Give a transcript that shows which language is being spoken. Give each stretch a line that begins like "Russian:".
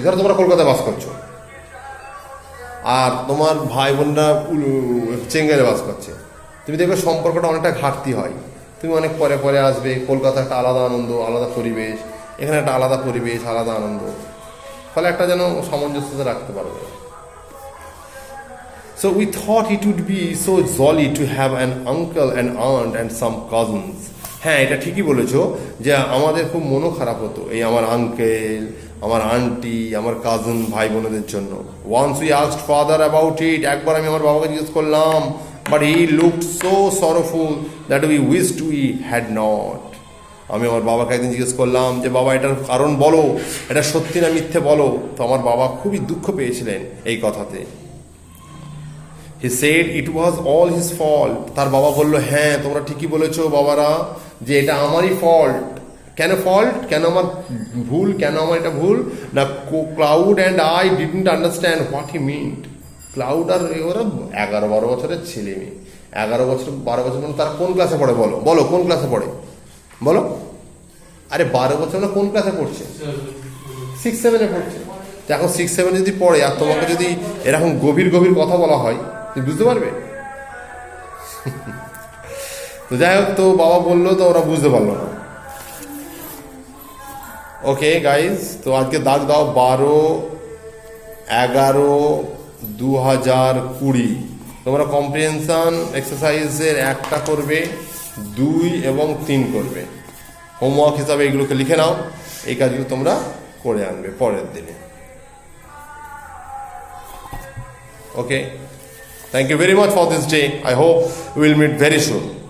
Bangla: ধরো তোমরা কলকাতায় বাস করছো আর তোমার ভাই বোনরা চেঙ্গাইয়ে বাস করছে, তুমি দেখবে সম্পর্কটা অনেকটা ঘাটতি হয়। তুমি অনেক পরে আসবে, কলকাতা একটা আলাদা আনন্দ, আলাদা পরিবেশ, এখানে একটা আলাদা পরিবেশ, আলাদা আনন্দ, ফলে একটা যেন সামঞ্জস্যতা রাখতে পারবে।
English: So we thought it would be so jolly to have an uncle, an aunt and some cousins.
Bangla: হ্যাঁ, এটা ঠিকই বলেছো যে আমাদের খুব মনও খারাপ হতো এই আমার আঙ্কেল, আমার আন্টি, আমার কাজিন ভাই বোনদের জন্য।
English: Once we asked father about it,
Bangla: একবার আমি আমার বাবাকে জিজ্ঞেস করলাম,
English: but he looked so sorrowful that we wished we had not.
Bangla: আমি আমার বাবাকে একদিন জিজ্ঞেস করলাম যে বাবা এটার কারণ বলো, এটা সত্যি না মিথ্যে বলো। তো আমার বাবা খুবই দুঃখ পেয়েছিলেন এই কথাতে।
English: He said it was all his fault.
Bangla: তার বাবা বলল, হ্যাঁ তোমরা ঠিকই বলেছো বাবারা, যে এটা আমারই ফল্ট। কেন ফল্ট? কেন আমার ভুল? কেন আমার এটা ভুল না? Cloud
English: And I didn't understand what he meant.
Bangla: Cloud আর ওরা 11-12 বছরের ছেলে মেয়ে, 11-12 বছর মানে তারা কোন ক্লাসে পড়ে? বলো কোন ক্লাসে পড়ে বলো? আরে 12 বছর না কোন ক্লাসে পড়ছে? 6-7 পড়ছে। তো এখন 6-7 যদি পড়ে আর তোমাকে যদি এরকম গভীর গভীর কথা বলা হয় তুমি বুঝতে পারবে? তো যাই হোক, তো বাবা বললো, তো ওরা বুঝতে পারলো না। ওকে গাইজ, তো আজকে দাগ দাও 12/11/2020। তোমরা কম্প্রিহেনশন এক্সারসাইজের 1টা করবে, 2 এবং 3 করবে। হোমওয়ার্ক হিসাবে এগুলোকে লিখে নাও, এই কাজগুলো তোমরা করে আনবে পরের দিনে।
English: Okay, thank you very much for this day. I hope we will meet very soon.